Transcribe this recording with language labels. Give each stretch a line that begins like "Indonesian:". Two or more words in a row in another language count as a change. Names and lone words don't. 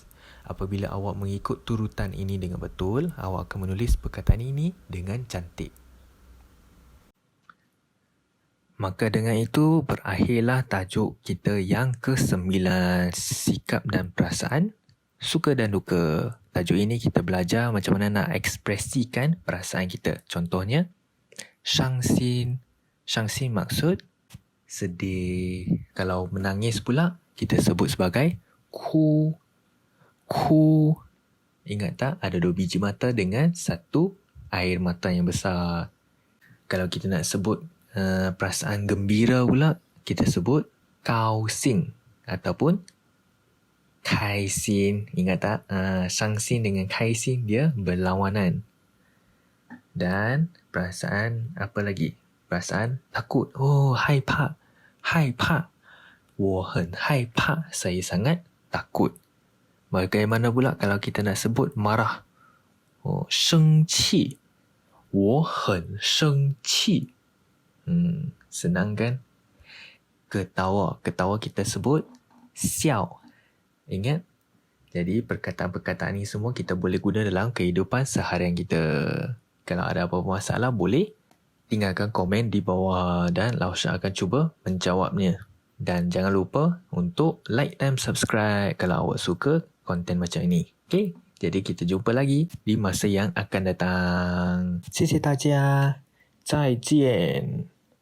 Malay: Apabila awak mengikut turutan ini dengan betul, awak akan menulis perkataan ini dengan cantik. Maka dengan itu, berakhirlah tajuk kita yang ke-9, sikap dan perasaan, suka dan duka. Tajuk ini kita belajar macam mana nak ekspresikan perasaan kita. Contohnya, 伤心. 伤心 maksud sedih. Kalau menangis pula, kita sebut sebagai ku. Ku. Ingat tak? Ada 2 biji mata dengan 1 air mata yang besar. Kalau kita nak sebut perasaan gembira pula, kita sebut kau sing ataupun kai sin. Ingat tak? Shang sin dengan kai sin dia berlawanan. Dan perasaan apa lagi? Perasaan takut.
Chinese: Oh, 害怕. 害怕. 我很害怕.
Malay: Saya sangat takut. Bagaimana pula kalau kita nak sebut marah?
Chinese: Oh, 生气. 我很生气.
Malay: Senang kan? Ketawa. Ketawa kita sebut xiao. Ingat? Jadi perkataan-perkataan ni semua kita boleh guna dalam kehidupan seharian kita. Kalau ada apa-apa masalah, boleh tinggalkan komen di bawah dan Lausha akan cuba menjawabnya. Dan jangan lupa untuk like dan subscribe kalau awak suka konten macam ini. Okay? Jadi kita jumpa lagi di masa yang akan datang.
Chinese: 谢谢大家，再见。